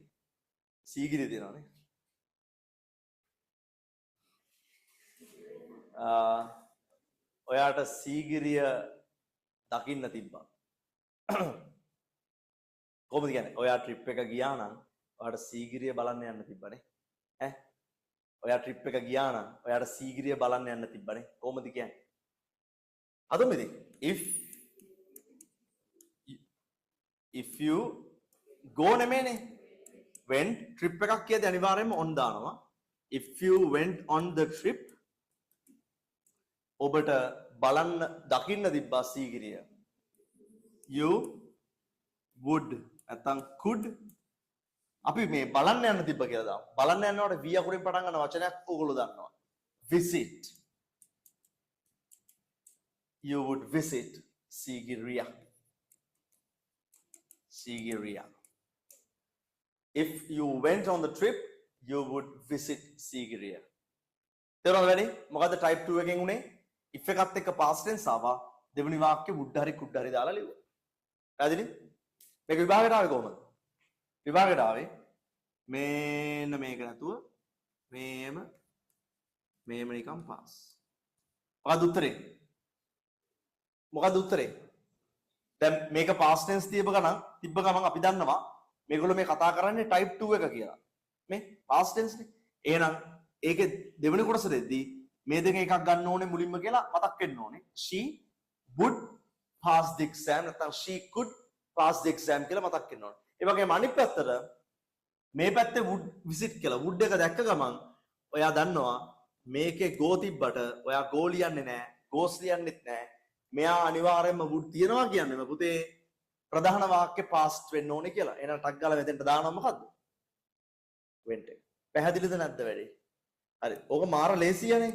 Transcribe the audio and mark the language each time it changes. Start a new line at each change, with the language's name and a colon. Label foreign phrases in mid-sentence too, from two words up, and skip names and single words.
Sinhala: සීගිරිය තියෙනවානේ. ඔයාට සීගිරිය දකින්න තිබ්බා. කොහොමද කියන්නේ? ඔයා ට්‍රිප් එක ගියා නම් ඔයාට සීගිරිය බලන්න යන්න තිබ්බනේ. ඈ? ඔයා ට්‍රිප් එක ගියා නම් ඔයාට සීගිරිය බලන්න යන්න තිබ්බනේ. කොහොමද කියන්නේ? අදම ඉතින්
English: if you go
Sinhala: නෙමෙයිනේ.
English: when trip
Sinhala: එකක් කියද්දී අනිවාර්යයෙන්ම on දානවා.
English: if you went on the trip
Sinhala: ඔබට බලන්න දකින්න තිබ්බා සීගිරිය.
English: you would
Sinhala: නැත්නම් could අපි මේ බලන්න යන්න තිබ්බ කියලා දාමු. බලන්න යනකොට v අකුරෙන් පටන් ගන්න වචනයක් ඕගොල්ලෝ දන්නවා. visit.
English: You would visit Sigiriya. Sigiriya. If you went on the trip, you would visit Sigiriya.
Sinhala: තේරුණාද වැඩි? මොකද්ද type 2 එකෙන් උනේ? if එකත් එක්ක
English: past tense
Sinhala: ආවා. දෙවෙනි වාක්‍යෙ would හරි could හරි දාලා ලිව්වා. පැහැදිලි? මේක විභාගයට ආවේ කොහමද? විභාගයට ආවේ මේන්න මේක නැතුව මේම නිකන් පාස්. මොකද්ද උත්තරේ? මොකද්ද උත්තරේ? දැන් මේක
English: past tense
Sinhala: තිබ්බ ගමන් අපි දන්නවා මේගොල්ලෝ මේ කතා කරන්නේ type 2 එක කියලා. මේ
English: past tense
Sinhala: නේ. එහෙනම් ඒකේ දෙවෙනි කොටස දෙද්දී මේ දෙක එකක් ගන්න ඕනේ මුලින්ම කියලා මතක් වෙන්න ඕනේ.
English: she would pass the exam නැත්නම් she could pass the exam
Sinhala: කියලා මතක් වෙන්න ඕනේ. ඒ වගේම අනිත් පැත්තට මේ පැත්තේ
English: would visit
Sinhala: කියලා would එක දැක්ක ගමන් ඔයා දන්නවා මේකේ go තිබ්බට ඔයා go ලියන්නේ නැහැ, goes ලියන්නෙත් නැහැ. මෙයා අනිවාර්යයෙන්ම would තියනවා කියන්නේ පුතේ ප්‍රධාන වාක්‍ය past වෙන්න ඕනේ කියලා. එහෙනම් ටක් ගාලා මෙතෙන්ට දානවා මොකද්ද? went එක. පැහැදිලිද නැද්ද වැඩි? හරි. ඕක මාර ලේසියනේ.